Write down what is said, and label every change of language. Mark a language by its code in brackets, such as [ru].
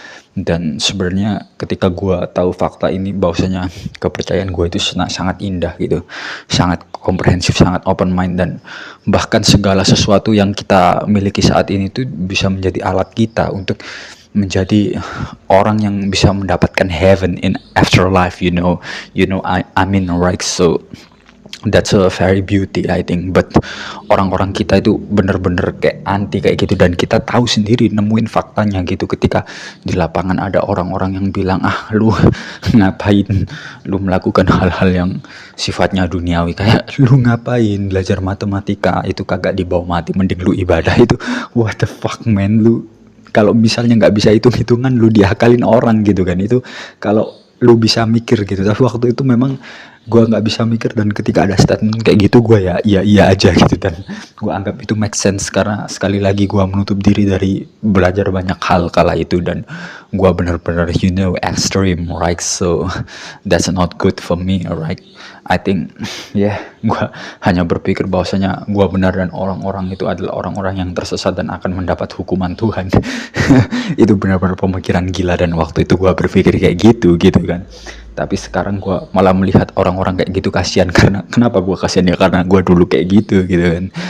[id] Dan sebenarnya ketika gue tahu fakta ini, bahwasanya kepercayaan gue itu sangat indah gitu, sangat komprehensif, sangat open mind, dan bahkan segala sesuatu yang kita miliki saat ini itu bisa menjadi alat kita untuk menjadi orang yang bisa mendapatkan [en] heaven in afterlife, I mean, right? So that's a very beauty I think. [id] But orang-orang kita itu bener-bener kayak anti kayak gitu, dan kita tahu sendiri, nemuin faktanya gitu. Ketika di lapangan ada orang-orang yang bilang, lu ngapain lu melakukan hal-hal yang sifatnya duniawi, kayak lu ngapain belajar matematika, itu kagak dibawa mati, mending lu ibadah. Itu [en] what the fuck man, [id] lu kalau misalnya nggak bisa hitung-hitungan, lu diakalin orang gitu kan. Itu kalau lu bisa mikir gitu. Tapi waktu itu memang gue nggak bisa mikir, dan ketika ada statement kayak gitu, gue ya iya aja gitu. Dan gue anggap itu make sense, karena sekali lagi gue menutup diri dari belajar banyak hal kala itu, dan gue benar-benar extreme, right? [en] So that's not good for me, right? I think [id] gue hanya berpikir bahwasanya gue benar, dan orang-orang itu adalah orang-orang yang tersesat dan akan mendapat hukuman Tuhan. Itu benar-benar pemikiran gila, dan waktu itu gue berpikir kayak gitu kan. Tapi sekarang gue malah melihat orang-orang kayak gitu kasihan. Karena kenapa gue kasihan ya, karena gue dulu kayak gitu gitu kan.